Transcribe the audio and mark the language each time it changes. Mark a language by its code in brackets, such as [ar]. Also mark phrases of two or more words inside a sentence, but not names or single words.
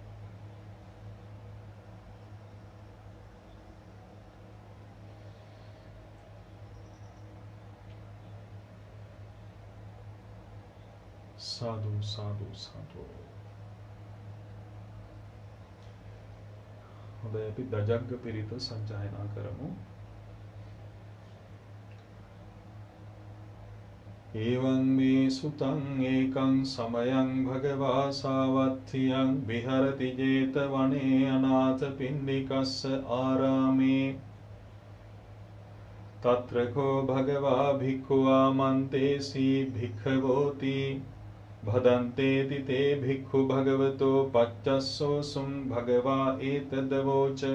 [pi] साधु साधु साधु. [si] හොඳයි, අපි දජග්ග පිරිත සංජායනා කරමු. [pi] එවං මේ සුතං ඒකං සමයං භගවා සාවත්ථියං විහරති 제තවනේ අනාථ පිණ්ඩිකස්ස ආරාමේ තත්‍රකෝ භගවා භික්ඛුවා මන්තේසී භික්ඛවෝති භදන්තේති තේ භික්ඛු භගවතෝ පච්චස්සෝ සුම් භගවා ඒතදවෝච